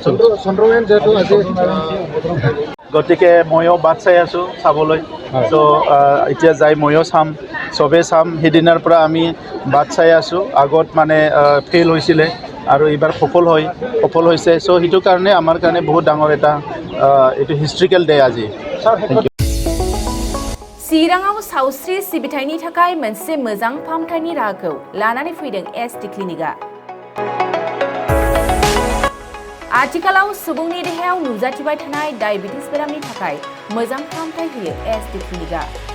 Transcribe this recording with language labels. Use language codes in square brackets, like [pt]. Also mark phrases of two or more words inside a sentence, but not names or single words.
[as] গতিকে ময়ো বাট চাই আছোঁ চাবলৈ। ত' এতিয়া যাই ময়ো চাম, চবেই চাম। সেইদিনাৰ পৰা আমি বাট চাই আছোঁ। আগত মানে ফেইল হৈছিলে আৰু এইবাৰ সফল হৈছে। চ' সেইটো কাৰণে আমাৰ কাৰণে বহুত डांगर এটা এইটো [en] historical day [as] আজি। [en] thank you. [brx] चिराङाव सावस्रि सिबिथायनि थाखाय मोनसे मोजां फाहामथायनि राहाखौ लानानै फैदों SD क्लिनिकआ। आथिखालाव सुबुंनि देहायाव नुजाथिबाय थानाय डायबिटिस बेरामनि थाखाय मोजां फाहामथाय होयो SD क्लिनिकआ।